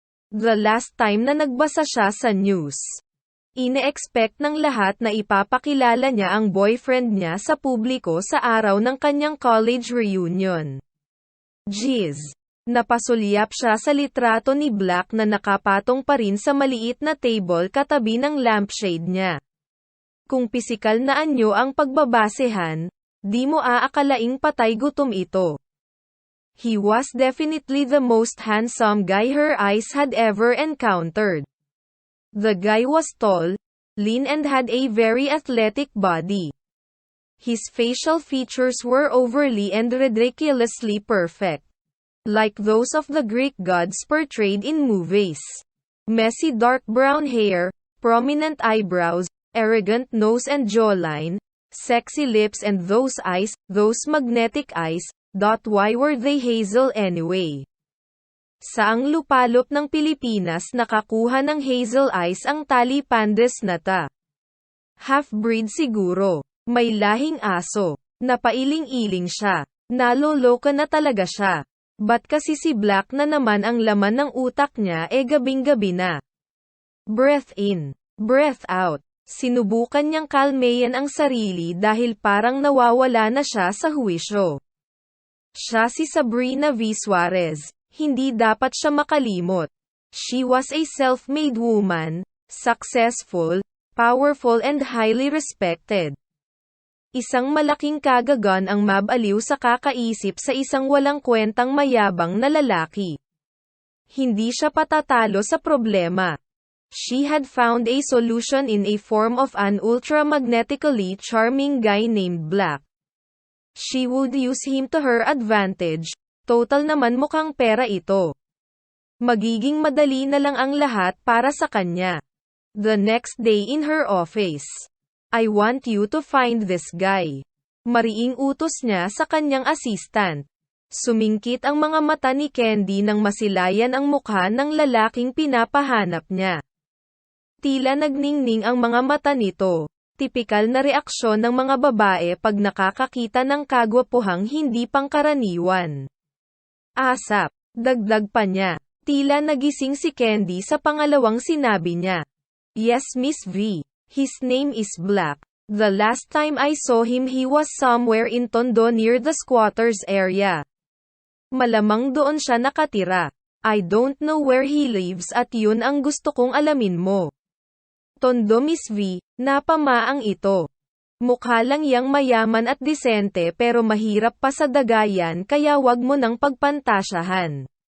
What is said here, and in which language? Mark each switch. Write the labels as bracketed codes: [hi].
[en] The last time [tl] na nagbasa siya sa news. Ine-expect ng lahat na ipapakilala niya ang boyfriend niya sa publiko sa araw ng kanyang college reunion. Jeez. Napasulyap siya sa litrato ni Black na nakapatong pa rin sa maliit na table katabi ng lampshade niya. Kung pisikal na anyo ang pagbabasehan, di mo aakalaing patay gutom ito. [en] He was definitely the most handsome guy her eyes had ever encountered. The guy was tall, lean and had a very athletic body. His facial features were overly and ridiculously perfect. Like those of the Greek gods portrayed in movies. Messy dark brown hair, prominent eyebrows, arrogant nose and jawline, sexy lips and those eyes, those magnetic eyes. Why were they hazel anyway? [tl] Saang lupalop ng Pilipinas nakakuha ng hazel eyes ang Tali Pandas na ta? Half-breed siguro. May lahing aso. Napailing-iling siya. Naloloka na talaga siya. Ba't kasi si Black na naman ang laman ng utak niya gabing-gabi na? [en] Breath in. Breath out. [tl] Sinubukan niyang kalmeyan ang sarili dahil parang nawawala na siya sa huwisyo. Siya si Sabrina V. Suarez. Hindi dapat siya makalimot. [en] She was a self-made woman, successful, powerful and highly respected. [tl] Isang malaking kagagan ang mabaliw sa kakaisip sa isang walang kwentang mayabang na lalaki. Hindi siya patatalo sa problema. [en] She had found a solution in a form of an ultra-magnetically charming guy named Black. She would use him to her advantage. [tl] Total naman mukhang pera ito. Magiging madali na lang ang lahat para sa kanya. [en] The next day in her office. I want you to find this guy. [tl] Mariing utos niya sa kanyang assistant. Sumingkit ang mga mata ni Candy nang masilayan ang mukha ng lalaking pinapahanap niya. Tila nagningning ang mga mata nito. Tipikal na reaksyon ng mga babae pag nakakakita ng kagwapuhang hindi pangkaraniwan. Asap. Dagdag pa niya. Tila nagising si Candy sa pangalawang sinabi niya. [en] Yes Miss V. His name is Black. The last time I saw him he was somewhere in Tondo near the squatters area. [tl] Malamang doon siya nakatira. [en] I don't know where he lives [tl] at yun ang gusto kong alamin mo. Tondo Miss V, napamaang ito. Mukha lang yang mayaman at disente pero mahirap pa sa dagayan kaya wag mo nang pagpantasyahan.